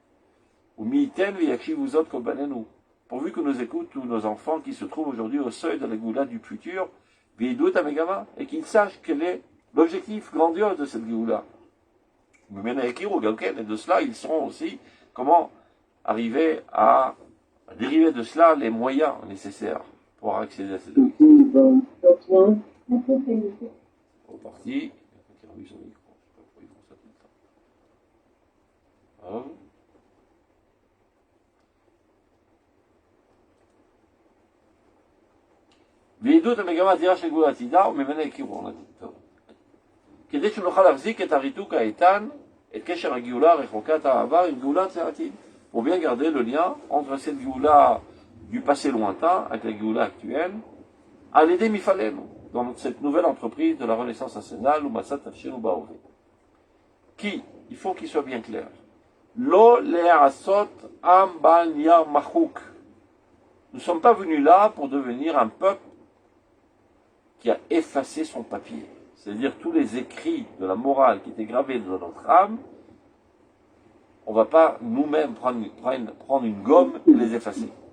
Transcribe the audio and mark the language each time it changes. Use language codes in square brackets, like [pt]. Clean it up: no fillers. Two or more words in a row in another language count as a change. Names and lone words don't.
[fr] Pourvu que nous écoutent tous nos enfants qui se trouvent aujourd'hui au seuil de la Géoula du futur, et qu'ils sachent quel est l'objectif grandiose de cette Géoula. Et de cela, ils sauront aussi comment arriver à dériver de cela les moyens nécessaires pour accéder à cette objectif. Reparti. [he] ועידוד המגמה האדירה של גאולה עתידה וממנה הכירו, [fr] on a dit. [he] טוב. כדי שנוכל להחזיק את הריתוק האיתן, את קשר הגאולה רחוקת העבר עם גאולת העתיד. [fr] Pour bien garder le lien entre cette Géoula du passé lointain avec la Géoula actuelle, à l'aider Mifalenu, dans cette nouvelle entreprise de la Renaissance nationale, ou [he] משאת נפשנו באווה. [fr] Qui, il faut qu'il soit bien clair, [he] לא לעשות עם בעל נייר מחוק. [fr] Nous ne sommes pas venus là pour devenir un peuple qui a effacé son papier. C'est-à-dire tous les écrits de la morale qui étaient gravés dans notre âme, on ne va pas nous-mêmes prendre une gomme et les effacer.